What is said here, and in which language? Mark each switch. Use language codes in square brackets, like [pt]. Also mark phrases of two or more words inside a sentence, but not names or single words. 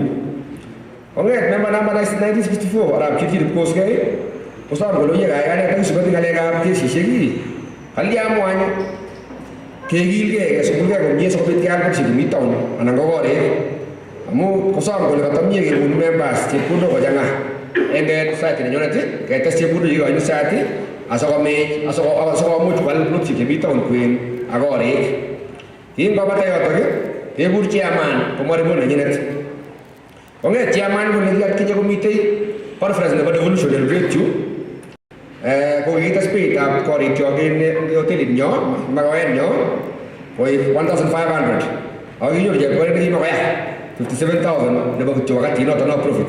[kln] Kong'et [en] member number [kln] 1964 arap Chirchir Kipkosgei kosom kole oye kaikai takisuboti ng'alekab kesishek kalya mwany kekilgei kesubulgei komie sikobit keal bokishek chemi town anan ko korik amu kosom kole katamie kekonu members chepkondok kochang'a eng society nenyonet ketes chepkondok chekikochini society asikomuch kwal plotishek chemi town kwen ak korik. Kingobata yotok kekur chairman komwa report nenyinet. Kong'et chairman kole kiatkinye komitei conference nebo devolution en Breakthru ko kikites beitab korikyok en hotelit nyo makawet nyo koek 1,500 ako kinyoru chepkondet nekimakoya 57,000 nebo kityo wakati noto no profit.